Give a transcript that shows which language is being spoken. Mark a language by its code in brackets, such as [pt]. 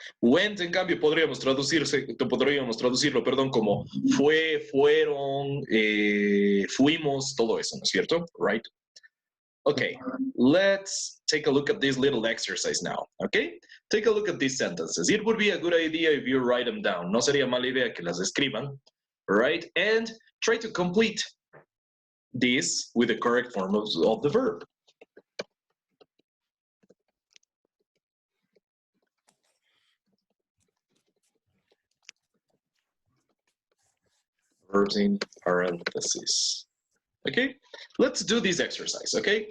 [es] Went, en cambio, podríamos traducirlo, perdón, como fue, fueron, fuimos, todo eso, ¿no es cierto? [en] Right? Okay, let's take a look at this little exercise now, okay? Take a look at these sentences. It would be a good idea if you write them down. [es] No sería mala idea que las escriban, right? [en] And try to complete this with the correct form of the verb. Verbs in parentheses. Okay, let's do this exercise, okay?